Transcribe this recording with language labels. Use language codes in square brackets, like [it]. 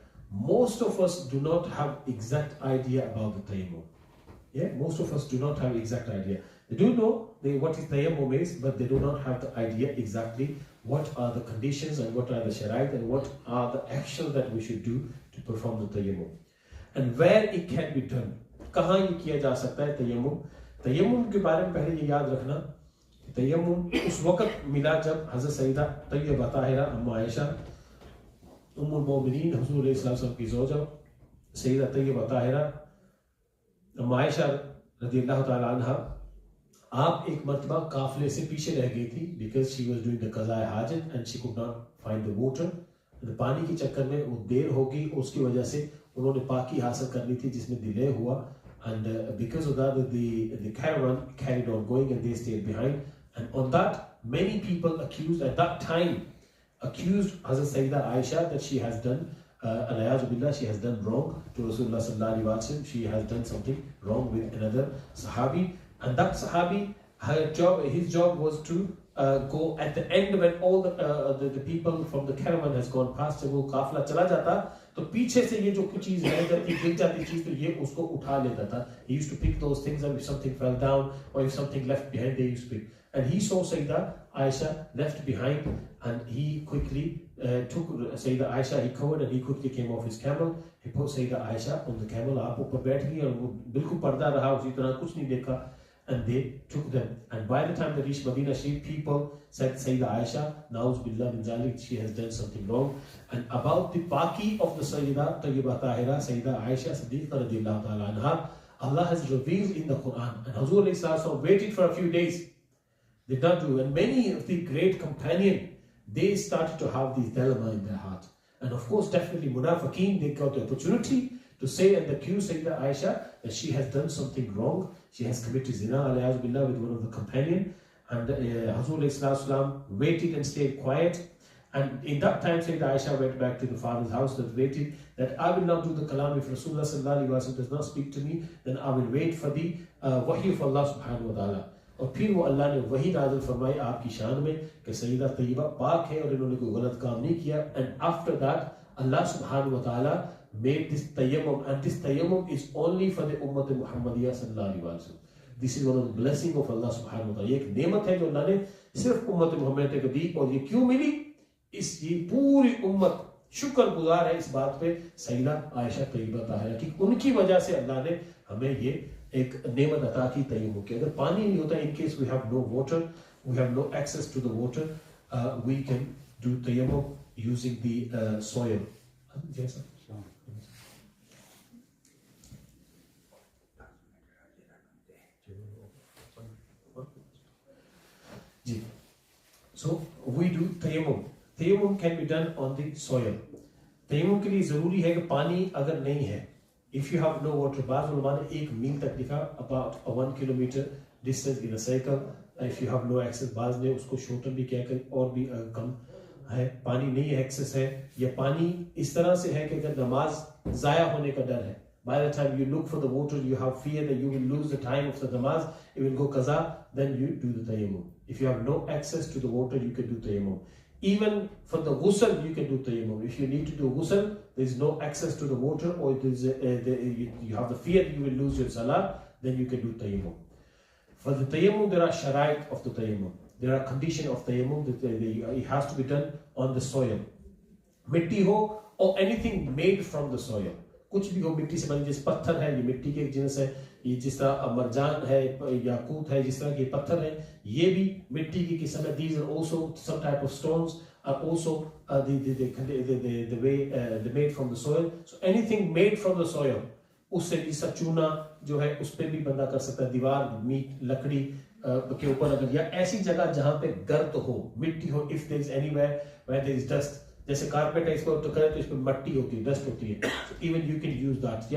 [en] Most of us do not have exact idea about the tayammum. Yeah, most of us do not have exact idea. They do know what is tayammum is, but they do not have the idea exactly what are the conditions and what are the sharait and what are the actions that we should do to perform the tayammum. And where it can be done. [hi] कहाँ ये किया जा सकता है तयम्मुम? तयम्मुम के बारे में पहले ये याद रखना, तयम्मुम उस वक्त मिला जब हज़रत सईदा तय्यबा ताहिरा अम्मा आयशा उम्मुल मोमिनीन हुज़ूर अलैहि सल्लल्लाहु की ज़ौजा सईदा तय्यबा ताहिरा अम्मा आयशा रज़ियल्लाहु ताला अन्हा, आप एक मर्तबा काफिले से पीछे रह गई थी, [en] because she was doing the क़ज़ा हाजत and she could not find the water. [hi] पानी के चक्कर में वो देर होगी, उसकी वजह से उन्होंने पाकी हासिल करनी थी जिसमें डिले हुआ. [en] And because of that, the caravan carried on going and they stayed behind. And on that, many people accused at that time, accused Hazrat Sayyida Aisha that she has done, she has done wrong to Rasulullah sallallahu alaihi wasallam. She has done something wrong with another Sahabi. And that Sahabi, his job was to go at the end when all the people from the caravan has gone past, [hi] जब वो काफिला चला जाता तो पीछे से ये जो कुछ चीज रह जाती गिर जाती चीज तो ये उसको उठा लेता था. [en] He used to pick those things up if something fell down or if something left behind, they used to pick. And he saw Sayyida Aisha left behind, and he quickly took Sayyida Aisha, he covered and he quickly came off his camel. He put Sayyida Aisha on the camel, [hi] आप ऊपर बैठ गई और वो बिल्कुल पर्दा रहा, उसी तरह कुछ नहीं देखा. [en] And they took them. And by the time they reached Medina, people said, Sayyida Aisha, Na'uz Billah min Zalik, she has done something wrong. And about the Paki of the Sayyida Tayyiba Tahira, Sayyida Aisha Siddiqa radiallahu ta'ala anha, Allah has revealed in the Quran. And Hazur alayhi salatu waited for a few days. Did not do. And many of the great companions, they started to have this dilemma in their heart. And of course, definitely Munafiqeen, they got the opportunity to say and accuse Sayyida Aisha that she has done something wrong. She has committed zina alayhi billah with one of the companions. And Hazur alayhi waited and stayed quiet. And in that time, Sayyida Aisha went back to the father's house and waited that I will not do the kalam. If Rasulullah sallallahu alaihi wasallam does not speak to me, then I will wait for the wahy of Allah subhanahu wa ta'ala. [hi] और फिर वो अल्लाह ने वही नाज़िल फरमाई आपकी शान में कि सईदा तय्यबा पाक है और इन्होंने कोई गलत काम नहीं किया. [en] And after that, Allah subhanahu wa ta'ala made this tayammum, and this tayammum is only for the ummah Muhammadiyya sallallahu alaihi wasallam. This is one of the blessings of Allah subhanahu wa ta'ala. [hi] ये एक नेमत है जो अल्लाह ने सिर्फ उम्मत मुहम्मद को दी, और ये क्यों मिली? इस ये पूरी उम्मत शुक्रगुजार है इस बात पे सईदा आयशा तय्यबा ताहिरा की, उनकी वजह से अल्लाह ने हमें ये एक नेमत अता की तयम्मुम की. अगर पानी नहीं होता, [en] in case we have no water, we have no access to the water, we can do tayammum using the soil. Yes, जी. So we do tayammum. Tayammum can be done on the soil. [hi] Tayammum के लिए ज़रूरी है कि पानी अगर नहीं है, [en] if you have no water, [hi] बाज़ उलमा ने 1 मील तक लिखा, [en] about a 1 kilometer distance in a cycle. If you have no access, [hi] बाज़ ने उसको shorten भी किया कि और भी कम है, पानी नहीं है, access है, या पानी इस तरह से है कि अगर नमाज ज़ाया होने का डर है, [en] by the time you look for the water, you have fear that you will lose the time of the namaz, it will go qaza, then you do the tayammum. If you have no access to the water, you can do tayammum. Even for the ghusl, you can do tayammum. If you need to do ghusl, there is no access to the water, or you have the fear you will lose your salah, then you can do tayammum. For the tayammum, there are sharaik of the tayammum. There are conditions of tayammum that it has to be done on the soil. [hi] Mitti ho, [en] or anything made from the soil. [hi] कुछ भी हो मिट्टी से बने, जैसे पत्थर है, ये मिट्टी के एक जिन्स है, ये जिस तरह मरजान है, याकूत है, जिस तरह के पत्थर है, ये भी मिट्टी की किस्म है. [en] These are also some type of stones, are also the way they made from the soil. So anything made from the soil, [hi] उससे जिसका चूना जो है उस पर भी बंदा कर सकता है, दीवार, मीट, लकड़ी के ऊपर अगर, या ऐसी जगह जहाँ पे गर्द हो, मिट्टी हो, [en] if there is anywhere where there is dust, [hi] जैसे कारपेट है, इसको तो करें तो इस पर मट्टी होती है, डस्ट होती है, [en] Even you can use that.